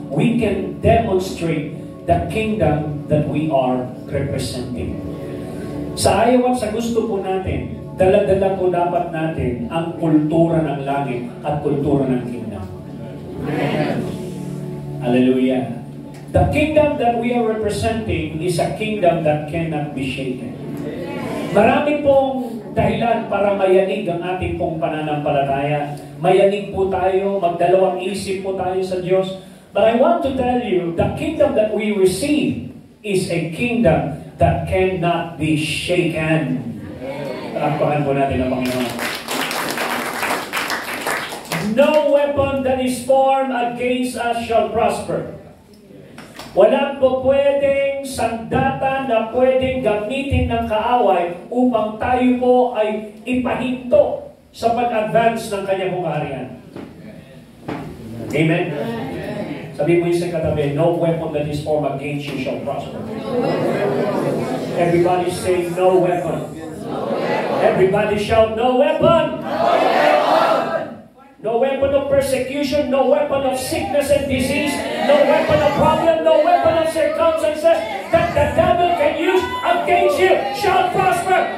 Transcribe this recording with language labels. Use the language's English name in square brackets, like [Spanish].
[English] We can demonstrate the kingdom that we are representing. [Filipino] Sa ayaw at sa gusto po natin, dala-dala po dapat natin ang kultura ng langit at kultura ng kingdom. Amen. Hallelujah. [English] The kingdom that we are representing is a kingdom that cannot be shaken. [Filipino] Marami pong dahilan para mayanig ang ating pong pananampalataya. Mayanig po tayo, magdalawang isip po tayo sa Diyos. [English] But I want to tell you, the kingdom that we receive is a kingdom that cannot be shaken. [Filipino] Palakpakan po natin ang Panginoon. [English] No weapon that is formed against us shall prosper. [Filipino] Wala po pwedeng sandata na pwedeng gamitin ng kaaway upang tayo po ay ipahinto sa pag-advance ng kanyang kaharian. Amen? Sabi mo yung sa katabi, [English] no weapon that is formed against you shall prosper. Everybody say, no weapon. Everybody shout, no weapon. No weapon of persecution, no weapon of sickness and disease, no weapon of problem, no weapon of circumstances that the devil can use against you shall prosper.